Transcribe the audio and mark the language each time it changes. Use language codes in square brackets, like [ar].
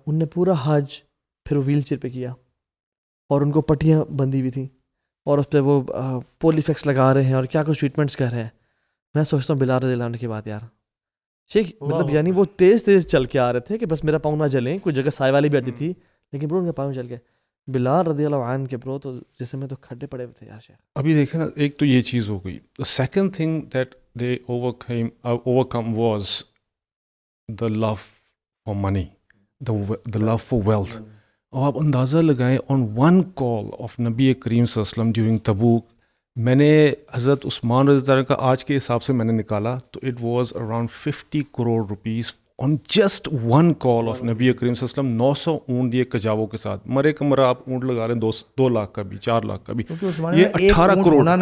[ur] ان نے پورا حج پھر وہ ویل چیئر پہ کیا, اور ان کو پٹیاں بندھی ہوئی تھیں, اور اس پہ وہ پولیفیکس لگا رہے ہیں اور کیا کچھ ٹریٹمنٹس کر رہے ہیں. میں سوچتا ہوں بلال رضی اللہ عنہ کی بات یار, ٹھیک مطلب یعنی وہ تیز چل کے آ رہے تھے کہ بس میرا پاؤں نہ جلیں. کوئی جگہ سائے والی بھی آتی تھی, لیکن برو ان کے پاؤں جل گئے. بلال رضی اللہ عنہ کے برو تو جسم میں تو کھڈے پڑے ہوئے تھے یار شیخ. ابھی دیکھیں نا, ایک تو یہ چیز ہو گئی. [en] Second thing that they overcome was the love for money, the love for wealth. [ur] اور آپ اندازہ لگائیں, [en] on one call of [ur] نبی کریم صلی اللہ علیہ وسلم during تبوک, میں نے حضرت عثمان رضی اللہ عنہ کا آج کے حساب سے میں نے نکالا تو [en] it was around 50 crore rupees on just one call of [ur] نبی کریم صلی اللہ علیہ وسلم. 900 اونٹ دیے کجاووں کے ساتھ, مرے کمرہ آپ اونٹ لگا رہے ہیں 2 لاکھ کا بھی, 4 لاکھ کا بھی, یہ 18 کروڑ.